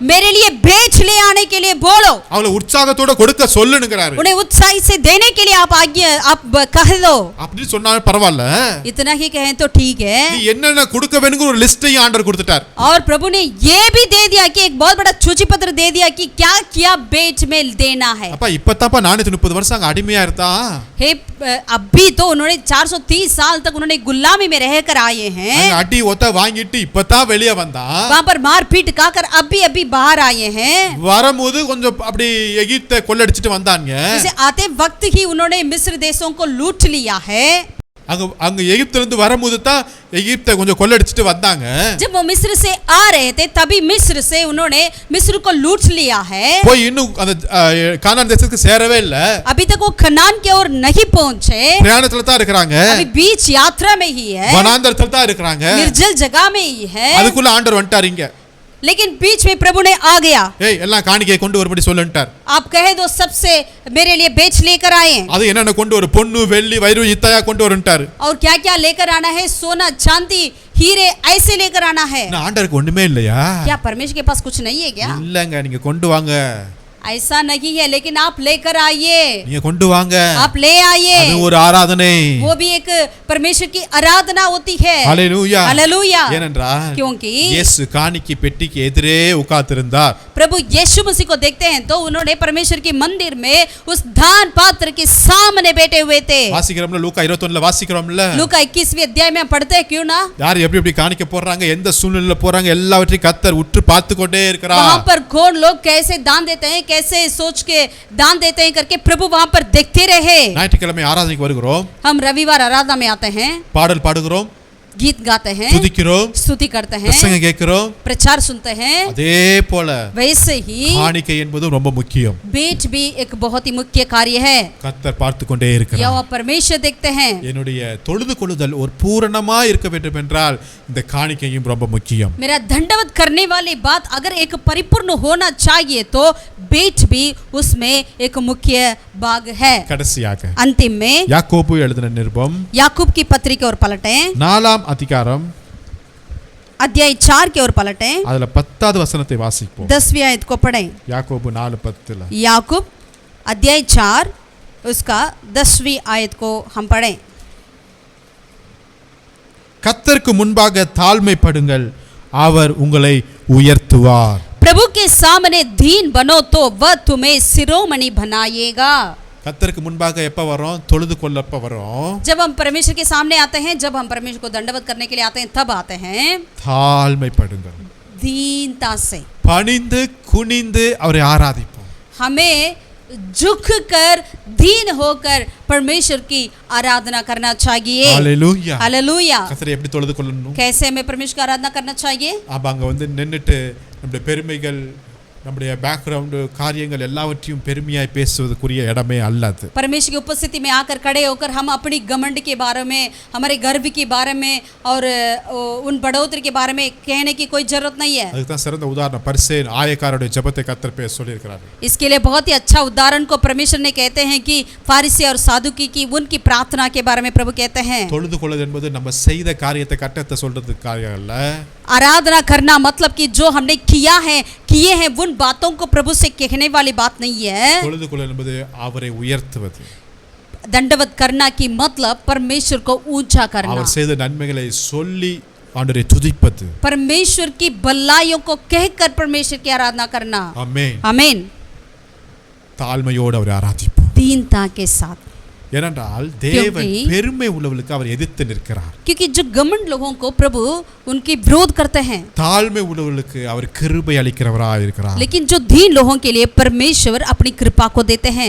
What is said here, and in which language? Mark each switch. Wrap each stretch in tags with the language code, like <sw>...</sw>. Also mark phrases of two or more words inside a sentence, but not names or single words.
<hi>मेरे लिए बेच ले आने के लिए बोलो.</hi> <ta>அவளை உற்சாகத்தோட கொடுக்க சொல்லுங்கறாரு.</ta> <hi>उन्हें उत्साह से देने के लिए आप आज्ञा आप कह दो.</hi> <ta>அப்படி சொன்னா பரவாயில்ல.</ta> <hi>इतना ही कहें तो ठीक है.</hi> <ta>நீ என்னென்ன கொடுக்க வேணும்ங்கற ஒரு லிஸ்டையும் ஆண்டவர் கொடுத்துட்டார்.</ta> <hi>और प्रभु ने ये भी दे दिया कि एक बहुत बड़ा सूची पत्र दे दिया कि क्या क्या बेच में देना है.</hi> <ta>அப்ப இப்பதாப்பா 430 வருஷம் அங்க அடிமையா இருந்தா.</ta> <hi>हे अभी तो उन्होंने 430 साल तक उन्होंने गुलामी में रहकर आए हैं.</hi> <ta>அங்க அடி ஒத்த வாங்கிட்டு இப்பதான் வெளிய வந்தா.</ta> <hi>वहां पर मारपीट खाकर अभी बाहर आए हैं.</hi> <ta>வரும்போது கொஞ்சம் அப்படி எகிப்தை கொள்ளடிச்சிட்டு வந்தாங்க.</ta> <hi>इसे आते वक्त ही उन्होंने मिस्र देशों को लूट लिया है.</hi> <ta>அங்க எகிப்துல இருந்து வரும்போது தான் எகிப்தை கொஞ்சம் கொள்ளடிச்சிட்டு வந்தாங்க.</ta> <hi>जब वो मिस्र से आ रहे थे तभी मिस्र से उन्होंने मिस्र को लूट लिया है.</hi> <ta>போய் இன்னும் அந்த கானான் தேசத்துக்கு சேரவே இல்ல.</ta> <hi>अभी तक वो कनान की ओर नहीं पहुंचे.</hi> <ta>பிரயாணத்துல தான் இருக்காங்க.</ta> <hi>अभी बीच यात्रा में ही है.</hi> <ta>வனாந்தரத்துல தான் இருக்காங்க.</ta> <hi>निर्जल जगह में ही है.</hi> <ta>அதுக்குள்ள ஆண்டவர் வந்துட்டார் இங்க.</ta> <hi>लेकिन बीच में प्रभु ने आ गया.</hi> <ta>ஏய் எல்லாம் காணிக்கையை கொண்டு வரும்படி சொல்லுன்ட்டார்.</ta> <hi>आप कहे दो सबसे मेरे लिए बेच लेकर आए.</hi> <ta>அது என்னென்ன கொண்டு வர பொன்னு வெள்ளி வைரம் இத்தையா கொண்டு வரன்ட்டார்.</ta> <hi>और क्या क्या लेकर आना है, सोना चांदी हीरे ऐसे लेकर आना है.</hi> <ta>நான் ஆண்டவருக்கு ஒண்ணுமே இல்லையா?</ta> <hi>क्या परमेश्वर के पास कुछ नहीं है क्या?</hi> <ta>இல்லங்க நீங்க கொண்டு வாங்க.</ta> <hi>ऐसा नहीं है, लेकिन आप लेकर आइए.</hi> <ta>நீங்க கொண்டு வாங்க.</ta> <hi>आप ले आइए.</hi> <ta>அது ஒரு ஆராதனை.</ta> <hi>वो भी एक परमेश्वर की आराधना होती है. हालेलुया हालेलुया.</hi> <ta>ஏனென்றால்</ta> <hi>क्योंकि</hi> <ta>இயேசு காணிக்கை பெட்டிக்கு எதிரே உட்கார்ந்திருந்தார்.</ta> <hi>प्रभु यीशु मसीह को देखते हैं तो उन्होंने परमेश्वर के मंदिर में उस दान पात्र के सामने बैठे हुए थे.</hi> <ta>வாசிக்கிறோம்ல லூக்கா 21ல வாசிக்கிறோம்ல.</ta> <hi>लूका 21वें अध्याय में पढ़ते हैं क्यों ना?</hi> <ta>யார் எப்படி எப்படி காணிக்க போறாங்க, எந்த சூழ்நிலையில போறாங்க எல்லாவற்றையும் கர்த்தர் உற்று பார்த்து கொண்டே இருக்கிறார்.</ta> <hi>वहां पर कौन लोग कैसे दान देते हैं, कैसे सोच के दान देते हैं करके प्रभु वहां पर देखते रहे.</hi> <ta>ஞாயிற்றுக்கிழமை ஆராதனைக்கு வருகிறோம்.</ta> <hi>हम रविवार आराधना में आते हैं,</hi> <ta>பாடல் பாடுகிறோம்,</ta> <hi>गीत गाते हैं,</hi> <ta>துதிக்கிறோம்,</ta> <hi>स्तुति करते हैं,</hi> <ta>பிரசங்கம் கேட்கிறோம்.</ta> <hi>प्रचार सुनते हैं.</hi> <ta>அதே போல</ta> <hi>वैसे ही</hi> <ta>காணிக்கை என்பது ரொம்ப முக்கியம்.</ta> <hi>बेच भी एक बहुत ही मुख्य कार्य है.</hi> <ta>கர்த்தர் பார்த்து கொண்டே இருக்கிறார்.</ta> <hi>यहोवा परमेश्वर देखते हैं.</hi> <ta>என்னுடைய தொழுது கொள்ளுதல் ஒரு பூரணமா இருக்க வேண்டும் என்றால் இந்த காணிக்கையும் ரொம்ப முக்கியம்.</ta> <hi>मेरा दंडवत करने वाली बात अगर एक परिपूर्ण होना चाहिए तो बेच भी उसमें एक मुख्य भाग है.</hi> <ta>கடைசியாக</ta> <hi>अंतिम में</hi> <ta>யாக்கோபு எழுதின நிருபம்</ta> <hi>याकूब की पत्री की ओर पलटें,</hi> <ta>4ஆம் அதிகாரம்</ta> <hi>अध्याय 4 की ओर पलटें,</hi> <ta>அதுல 10வது வசனத்தை வாசிப்போம்.</ta> <hi>10वीं आयत को पढ़ें.</hi> <ta>யாக்கோபு 4:10ல</ta> <hi>याकूब अध्याय 4 उसका 10वीं आयत को हम पढ़ें.</hi> <ta>கர்த்தருக்கு முன்பாக தாழ்மைப்படுங்கள், அவர் உங்களை உயர்த்துவார்.</ta> <hi>प्रभु के सामने दीन बनो तो वह तुम्हें शिरोमणि बनाएगा.</hi> <ta>கர்த்தருக்கு முன்பாக எப்ப வரோம்? தொழுது கொள்ளப்ப வரோம்.</ta> <hi>जब हम परमेश्वर के सामने आते हैं, जब हम परमेश्वर को दंडवत करने के लिए आते हैं, तब आते हैं</hi> <ta>தாழ்மைப்படுங்கள்,</ta> <hi>दीनता से.</hi> <ta>பணிந்து குனிந்து அவரை ஆராதிப்போம்.</ta> <hi>हमें झुक कर दीन होकर परमेश्वर की आराधना करना चाहिए.</hi> <ta>ஹalleluya.</ta> <hi>हालेलुया.</hi> <ta>கர்த்தரை எப்படி தொழுது கொள்ளணும்?</ta> <hi>कैसे हमें परमेश्वर की आराधना करना चाहिए?</hi> <ta>அப்ப அங்க வந்து நின்னுட்டு நம்முடைய பெருமைகள் நம்முடைய பேக்ரவுண்ட் காரியங்கள் எல்லாவற்றையும் பெருமையாய் பேசுவதற்குரிய இடமே அல்ல அது.</ta> <hi>परमेश्वर की उपस्थिति में आकर खड़े होकर हम अपनी घमंड के बारे में, हमारे गर्व के बारे में और उन बढ़ोतरी के बारे में कहने की कोई जरूरत नहीं है.</hi> <ta>அதுக்கு தான் சிறந்த உதாரணம் பரிசேயன் ஆயக்காரருடைய ஜெபத்தை கர்த்தர் சொல்லியிருக்கிறார்.</ta> <hi>इसके लिए बहुत ही अच्छा उदाहरण को परमेश्वर ने कहते हैं कि फारिसी और सादुकी की उनकी प्रार्थना के बारे में प्रभु कहते हैं.</hi> <ta>தொழுது கொள்வது என்பது நம்ம செய்த காரியத்தை கட்டத்தை சொல்றதுக்கு காரியம் அல்ல.</ta> <hi>आराधना करना मतलब कि जो हमने किए हैं उन बातों को प्रभु से कहने वाली बात नहीं है.</hi> <ta>தொழுது கொள்வது என்பது அவரை உயர்த்துவது.</ta> <hi>दंडवत करना की मतलब परमेश्वर को ऊंचा करना.</hi> <ta>அவர் செய்த நன்மைகளை சொல்லி ஆண்டவரை துதிப்பது.</ta> <hi>परमेश्वर की भलाइयों को कहकर परमेश्वर की आराधना करना.</hi> <ta>ஆமென்.</ta> <hi>आमीन.</hi> <ta>தாழ்மையோடு அவரை ஆராதிப்போம்.</ta> <hi>दीनता के साथ.</hi> <ta>ஏனென்றால் தேவன் பெருமை உள்ளவர்களுக்கு அவர் எதிர்த்து நிற்கிறார்.</ta> <hi>क्योंकि जो घमंड लोगों को प्रभु उनकी विरोध करते हैं.</hi> <ta>தாழ்மை உள்ளவர்களுக்கு அவர் கிருபை அளிக்கிறவராய் இருக்கிறார்.</ta> <hi>लेकिन जो दीन लोगों के लिए परमेश्वर अपनी कृपा को देते हैं.</hi>